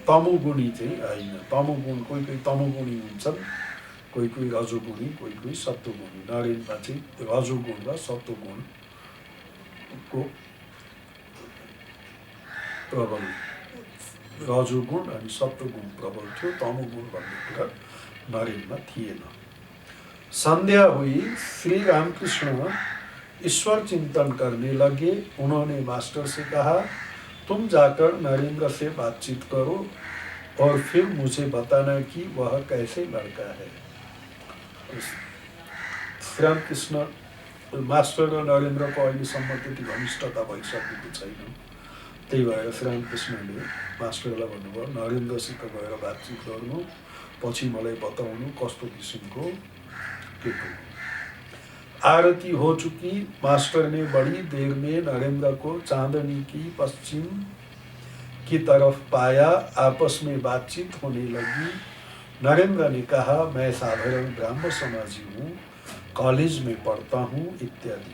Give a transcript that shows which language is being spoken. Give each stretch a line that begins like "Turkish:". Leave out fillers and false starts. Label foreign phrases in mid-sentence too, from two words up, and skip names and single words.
Nepali: तमोगुणी चाहिँ होइन, तमोगुण कोही कोही तमोगुणी हुन्छन्, कोही कोही रजोगुणी, कोही कोही सत्वगुणी। नरेन्द्रमा चाहिँ रजोगुण र सत्वगुणको प्रबल, रजोगुण अनि सत्वगुण प्रबल थियो, तमोगुण भन्ने कुरा नरेन्द्रमा थिएन।
Hindi: संध्या हुई, श्री रामकृष्ण ईश्वर चिंतन करने लगे। उन्होंने मास्टर से कहा, तुम जाकर नरेंद्र से बातचीत करो और फिर मुझे बताना कि वह कैसे लड़का है।
Nepali: श्री रामकृष्ण मास्टर र नरेन्द्रको अहिलेसम्म त्यति घनिष्ठता भइसकेको छैन, त्यही भएर श्री रामकृष्णले मास्टरलाई भन्नुभयो, नरेन्द्रसित गएर बातचित गर्नु, पछि मलाई बताउनु कस्तो किसिमको के हो।
Hindi: आरती हो चुकी। मास्टर ने बड़ी देर में नरेंद्र को चांदनी की पश्चिम की तरफ पाया। आपस में बातचीत होने लगी। नरेंद्र ने कहा, मैं साधारण ब्राह्मण समाजी हूँ, कॉलेज में पढ़ता हूँ इत्यादि।